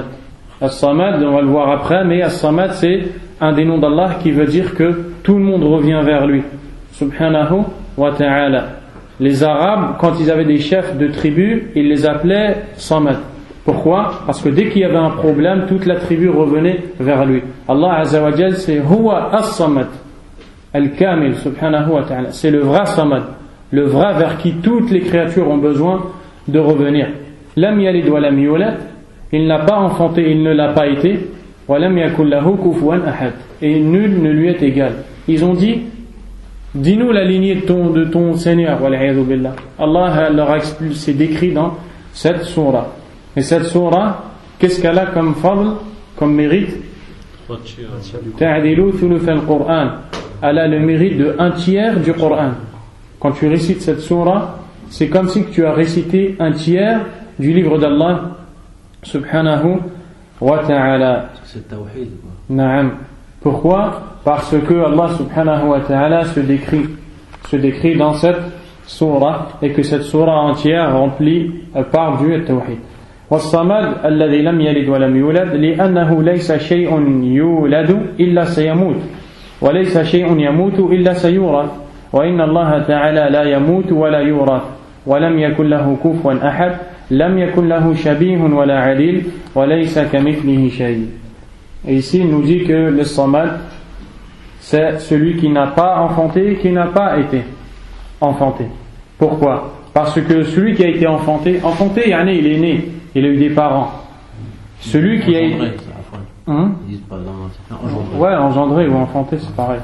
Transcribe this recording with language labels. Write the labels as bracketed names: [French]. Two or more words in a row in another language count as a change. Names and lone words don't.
[French] As-Samad, on va le voir après, mais As-Samad c'est un des noms d'Allah qui veut dire que tout le monde revient vers lui [Arabic] سبحانه وتعالى. [French] les Arabes, quand ils avaient des chefs de tribus, ils les appelaient Samad. Pourquoi? Parce que dès qu'il y avait un problème, toute la tribu revenait vers lui. Allah [Arabic] عز وجل, [French] c'est [Arabic] هو الصمد الكامل سبحانه وتعالى. [French] C'est le vrai Samad, le vrai vers qui toutes les créatures ont besoin de revenir. [Arabic] لم يلد ولم يولد, [French] il n'a pas enfanté, il ne l'a pas été. [Arabic] ولم يكن له كفوا أحد, [French] et nul ne lui est égal. Ils ont dit, dis-nous la lignée de ton Seigneur, [Arabic] والعياذ بالله. [French] Allah leur a expulsé, décrit dans cette sourate. Et cette sourate, qu'est-ce qu'elle a comme fadl, comme mérite? [Arabic] تعدل ثلث القرآن. [French] Elle a le mérite de 1/3 du Coran. Quand tu récites cette sourate, c'est comme si tu as récité 1/3 du livre d'Allah [Arabic] سبحانه وتعالى. [French] C'est tawhid. Naam. Pourquoi? Parce que Allah [Arabic] سبحانه وتعالى [French] se décrit dans cette sourate, et que cette sourate entière remplie par du tawhid. [Arabic] والصمد الذي لم يلد ولم يولد لأنه ليس شيء يولد إلا سيموت وليس شيء يموت إلا سيورث وإن الله تعالى لا يموت ولا يورث ولم يكن له كفوا أحد لم يكن له شبيه ولا عديل وليس كمثله شيء. [French] Et ici il nous dit que le Samad, c'est celui qui n'a pas enfanté, qui n'a pas été enfanté. Pourquoi? Parce que celui qui a été enfanté, il est né, il a eu des parents. Celui qui a été engendré ou enfanté, c'est pareil.